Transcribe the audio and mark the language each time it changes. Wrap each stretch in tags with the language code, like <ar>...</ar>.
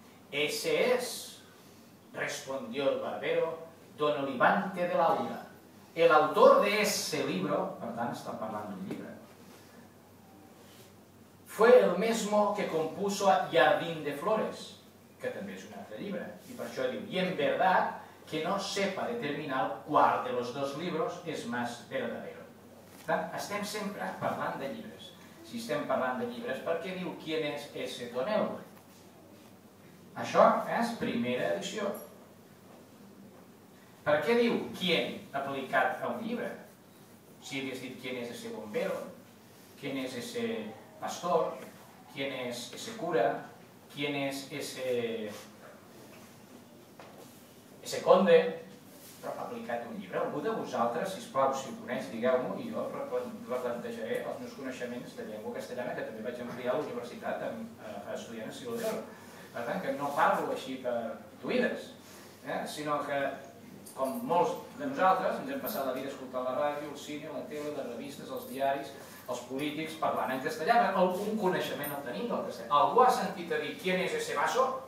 <es>Ese es, respondió el barbero, don Olivante de Laura. El autor de ese libro,</es> <ca>per tant està parlant d'un llibre,</ca> <es>fue el mismo que compuso Jardín de Flores,</es> <ca>que també és un altre llibre, i per això diu,</ca> <es>y en verdad que no sepa determinar cuál de los dos libros es más verdadero.</es> <ca>Per tant, estem sempre parlant de llibres. Si estem parlant de llibres, per què diu</ca> <es>quién es ese tonel?</es> <ca>Això és primera edició. Per què diu quién aplicat a un llibre? Si hagués dit</ca> <es>quién es ese bombero, quién es ese pastor, quién es ese cura, quién es ese conde,</es> <ca>però aplicat a un llibre. Algú de vosaltres, sisplau, si ho coneix, digueu-m'ho i jo replantejaré els meus coneixements de llengua castellana que també vaig ampliar a la universitat estudiant a Siglo d'Or. Per tant, que no parlo així per tuïdes, sinó que, com molts de nosaltres, ens hem passat la vida escoltant la ràdio, el cine, la tele, les revistes, els diaris, els polítics parlant en castellà, però algun coneixement el tenim del castellà. Algú ha sentit a dir</ca> <es>¿quién es ese vaso?</es>